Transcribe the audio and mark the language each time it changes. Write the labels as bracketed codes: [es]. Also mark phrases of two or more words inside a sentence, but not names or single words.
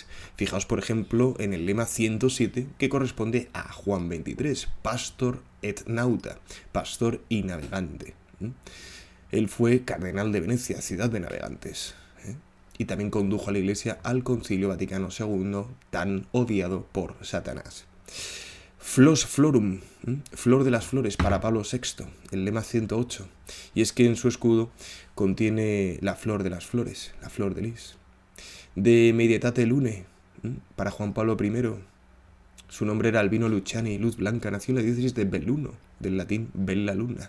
[es] Fijaos, por ejemplo, en el lema 107, que corresponde a Juan 23, [la] Pastor et Nauta, [es] pastor y navegante. Él fue cardenal de Venecia, ciudad de navegantes, y también condujo a la Iglesia al Concilio Vaticano II, tan odiado por Satanás. [la] Flos florum, [es] flor de las flores, para Pablo VI, el lema 108, y es que en su escudo contiene la flor de las flores, la flor de lis. [la] De Medietate Lune, [es] para Juan Pablo I, su nombre era Albino Luciani, luz blanca, nació en la diócesis de Belluno, del latín [la] bella luna.